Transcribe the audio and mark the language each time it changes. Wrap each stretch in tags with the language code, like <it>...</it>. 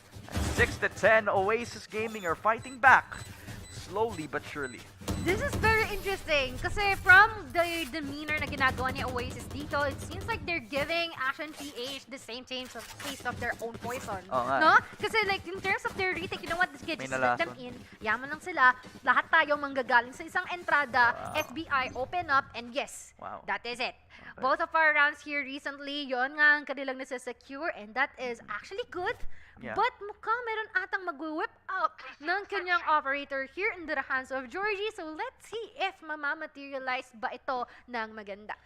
<en>At 6-10, Oasis Gaming are fighting back, slowly but surely. This is very interesting kasi from the demeanor</en> <tl>na ginagawa ni Oasis dito,</tl> <en>it seems like they're giving Action PH the same taste of their own poison. No? Kasi like in terms of their retake, you know what? This kid just let them in.</en> <tl>Yaman lang sila. Lahat tayo manggagaling sa isang entrada.</tl> <en>FBI, open up, and yes, that is it. Both of our rounds here recently,</en> <tl>yon nga ang kanilang nasa-secure</tl> <en>and that is actually good. Yeah. But</en> <tl>mukhang meron atang mag-whip out ng kanyang operator</tl> <en>here in the hands of Georgie. So let's see if</en> <tl>mamamaterialize ba ito ng maganda.</tl>